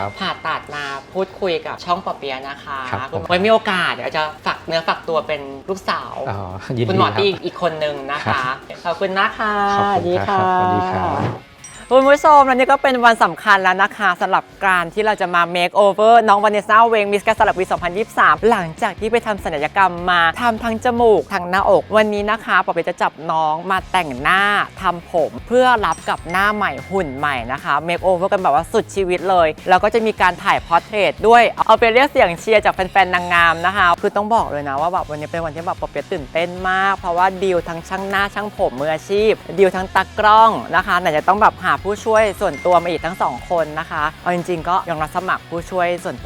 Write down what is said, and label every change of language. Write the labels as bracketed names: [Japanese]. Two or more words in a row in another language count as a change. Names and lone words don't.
[Thai] ผ่าตัดมาพูดคุยกับช่องปอเปียะนะคะ ครับผม ไว้มีโอกาสเดี๋ยวจะฝากเนื้อฝากตัวเป็นลูกสาว ยินดี คุณหมอตี้ รับ อีกคนนึงนะคะ ขอบคุณนะคะ ขอบคุณครับสวัสดีครับ คุณผู้ชมและนี่ก็เป็นวันสำคัญแล้วนะคะสำหรับการที่เราจะมา [English] make over [Thai] น้องวานิสซาเวงมิสแกรนด์สระบุรี 2023 หลังจากที่ไปทำศัลยกรรมมาทำทั้งจมูกทั้งหน้าอก วันนี้นะคะปอเปียะจะจับน้องมาแต่งหน้าทำผมเพื่อรับกับหน้าใหม่หุ่นให ม่นะคะ [English] make over [Thai] กันแบบว่าสุดชีวิตเลยแล้วก็จะมีการถ่ายพอร์เทรตด้วยเอาไปเรียกเสียงเชียร์จากแฟนๆนางงามนะคะคือต้องบอกเลยนะว่าแบบวันนี้เป็นวันที่แบบปอเปียะตื่นเต้นมากเพราะว่าดีลทั้งช่างหน้าช่าง ผมมืออาชีพดีลทั้งตากล้องนะคะไหนจะต้องแบบหาผู้ช่วยส่วนตัวมาอีกทั้ง2คนนะคะเอาจริงๆก็ยังรับสมัครผู้ช่วยส่วนตัว